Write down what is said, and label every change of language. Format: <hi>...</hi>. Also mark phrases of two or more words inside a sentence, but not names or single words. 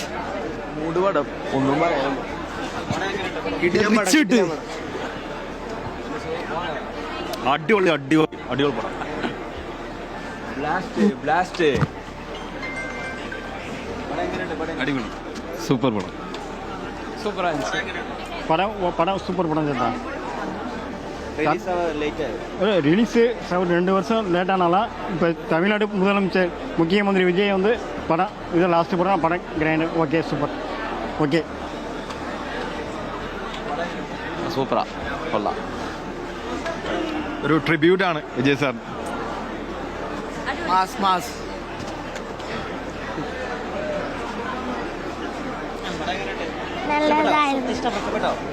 <ml>മൂടുപടം ഒന്നും പറയാം. അടിപൊളി പടം. ബ്ലാസ്റ്റ് അടിപൊളി. സൂപ്പർ പടം. പടം സൂപ്പർ പടം ചേട്ടാ.</ml> <ta>ரிலீஸு 2 வருஷம் லேட்டானால இப்போ தமிழ்நாடு முதலமைச்சர் முக்கியமந்திரி விஜய் வந்து படம் இது லாஸ்ட்டு படம். படம் கிராண்டு. ஓகே, சூப்பர். ஓகே,</ta> <ml>സൂപ്പറാ. കൊള്ളാം. ഒരു ട്രിബ്യൂട്ടാണ് വിജയ് സാർ. മാസ് ഇഷ്ടപ്പെട്ടോ?</ml>